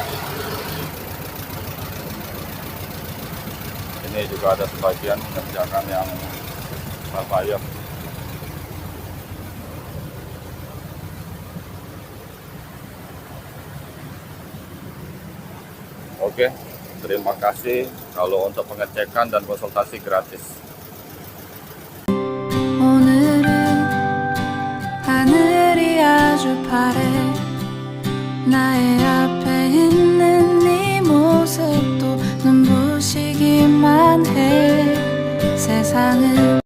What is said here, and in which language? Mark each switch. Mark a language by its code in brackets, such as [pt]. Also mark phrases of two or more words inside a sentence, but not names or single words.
[id] Ini juga ada sebagian mengerjakan yang Surabaya. Oke, terima kasih. Kalau untuk pengecekan dan konsultasi gratis. [ko] 오늘은 하늘이 아주 파래 나의 앞에 있는 네 모습도 눈부시기만 해 세상은